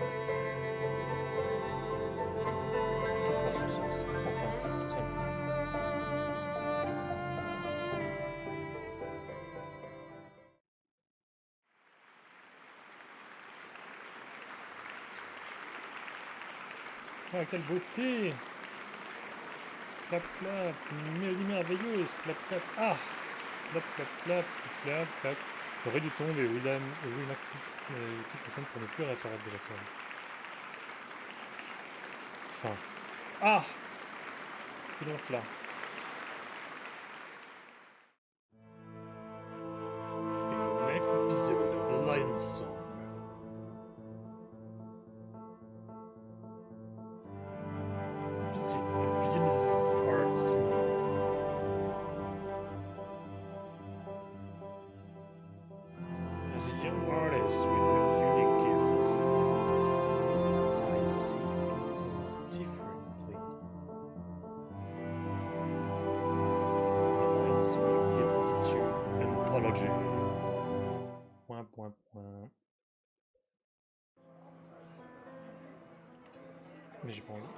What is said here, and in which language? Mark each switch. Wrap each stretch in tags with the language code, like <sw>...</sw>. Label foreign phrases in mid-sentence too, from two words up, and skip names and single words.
<fr>Tout prend son sens. Enfin, tout simplement. Ah, quelle beauté! Clap, clap, une mélodie merveilleuse, clap, clap, ah! Clap, clap, clap, clap, clap. Le ré du tombe et William et Will McPhee quittent la scène pour ne plus réapparaître de la soirée. Fin. Ah! Silence là.</fr> <en>In the next episode of The Lion's Song. Visit the Viennese art scene. As a young artist with a unique gift, I see people differently. The Lion's Song gives to anthology.</en> <fr>Point, point, point. Mais j'ai pas envie.</fr>